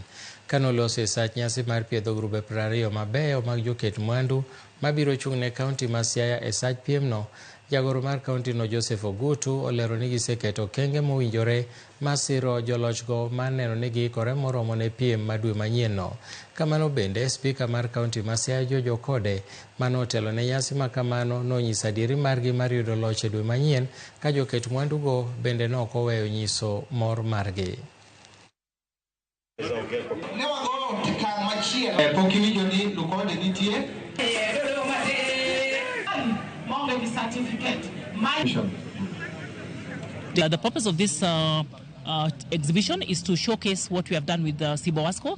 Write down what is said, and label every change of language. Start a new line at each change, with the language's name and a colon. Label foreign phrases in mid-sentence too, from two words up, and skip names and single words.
Luo (Kenya and Tanzania): Kanoloso e sach nyasi mar piedho grube 20 mabeyo mag joket mwandu mabiro chung' ne kaunti ma Siaya e sach piemno, jagoro mar kaunti no Joseph Ogutu olero ni giseketo okenge mowinjore masiro jolochgo mar neno ni giikore moromo ne piem ma dwe manyien no. Kamano bende, spika mar kaunti ma Siaya George Okode manotelo ne nyasi ma kamano nonyiso adieri margi mar yudo loch e dwe manyien, ka joket mwandugo bende nok oweyo nyiso mor margi.
English: The purpose of this exhibition is to showcase what we have done with Cibo Wasco.